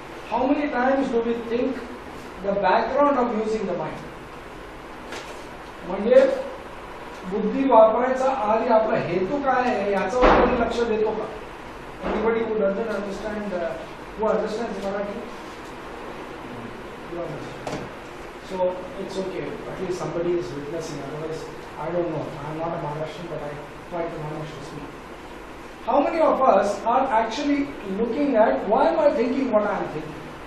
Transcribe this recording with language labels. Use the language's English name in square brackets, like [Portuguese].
[English] How many times do we think the background of using the mind? [Marathi] म्हणजे बुद्धी वापरायचा आधी आपला हेतू काय आहे याच्यावर कोणी लक्ष देतो का? [English] Anybody who doesn't understand, who understands Marathi? You understand. So it's okay. At least somebody is witnessing. Otherwise, I don't know. I am not a Maharashtrian, but I try to manage to speak. How many of us are actually looking at why am I thinking what I am thinking?